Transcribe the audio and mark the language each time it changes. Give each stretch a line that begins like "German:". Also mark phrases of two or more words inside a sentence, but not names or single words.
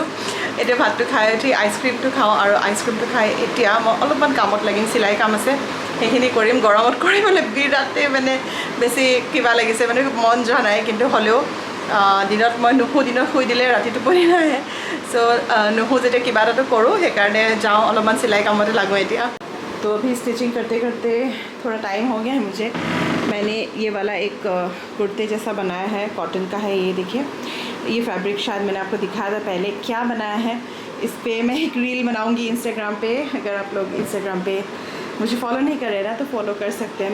Assamese: এতিয়া ভাতটো খাই উঠি আইচক্ৰীমটো খাওঁ, আৰু আইচক্ৰীমটো খাই এতিয়া মই অলপমান কামত লাগিম, চিলাই কাম আছে সেইখিনি কৰিম। গৰমত কৰিবলৈ বিৰাটেই মানে বেছি কিবা লাগিছে, মানে মন যোৱা নাই, কিন্তু হ'লেও দিনত মই নুশু, দিনত শুই দিলে ৰাতি টোপনি নাহে। চ' নুশু যেতিয়া কিবা এটাতো কৰোঁ, সেইকাৰণে যাওঁ অলপমান চিলাই কামতে লাগোঁ এতিয়া।
Hindi: तो अभी स्टिचिंग करते करते थोड़ा टाइम हो गया है मुझे। मैंने ये वाला एक कुर्ते जैसा बनाया है, कॉटन का है, ये देखिए। ये फैब्रिक शायद मैंने आपको दिखाया था पहले। क्या बनाया है इस पर मैं एक रील बनाऊंगी इंस्टाग्राम पे। अगर आप लोग इंस्टाग्राम पे मुझे फॉलो नहीं कर रहे ना तो फॉलो कर सकते हैं।